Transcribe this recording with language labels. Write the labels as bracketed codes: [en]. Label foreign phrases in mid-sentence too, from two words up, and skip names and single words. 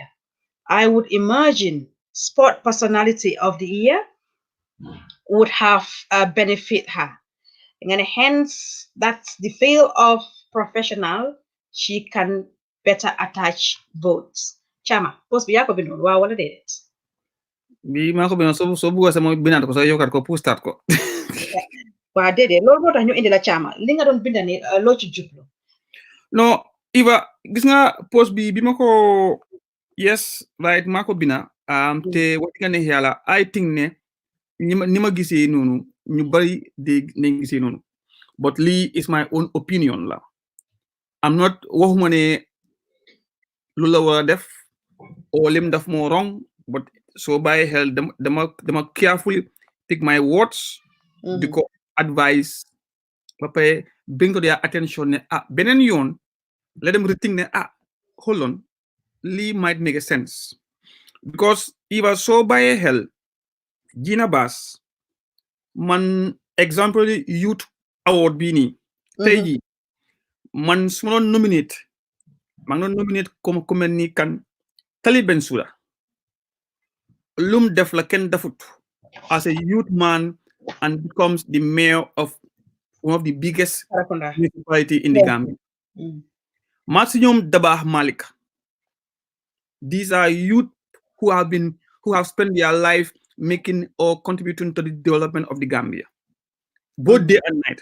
[en] I would imagine Sport Personality of the Year would have benefit her. And hence, that's the field of professional. She can better attach votes. [wo] Chama, post bi yaa ko bindoon waaw wala déedéet. bi maa ko binoon soo bëggoo sama binaat ko soo yokkaat ko pustaat ko waaw déedéet loolu moo tax ñu indi la Chama li nga doon binda ni loo ci jublu. non Iva gis nga post bi ma ko [en] yes right [wo] maa ko bina te wax nga ne yàlla [en] I think [wo] ne ni ma gisee noonu ñu bari dégg nañ gisee noonu but lii [en] is my own opinion [wo] la [en] am not [wo] waxuma ne lu la war a def o lim daf moo [en] wrong but [wo] soo bàyyi xel dama [en] carefully pick my words [wo] di ko advice ba pare [en] bring to their attention [wo] ne beneen yoon [en] let them rethink [wo] ne [en] hold on [wo] lii [en] might make a sense because [wo] Iva soo bàyyi xel Gina Bass man exemple [en] youth award [wo] bii nii tey jii man su ma doon nominate maa ngi doon nominate comme ku mel ni kan Tali Bensouda lum def la kenn defut [en] as a youth man and becomes the mayor of one of the biggest municipality in the Gambia. [wo] Masi ñoom Dabah Malik. [en] These are youth who have spent their life making or contributing to the development of the Gambia, both day and night.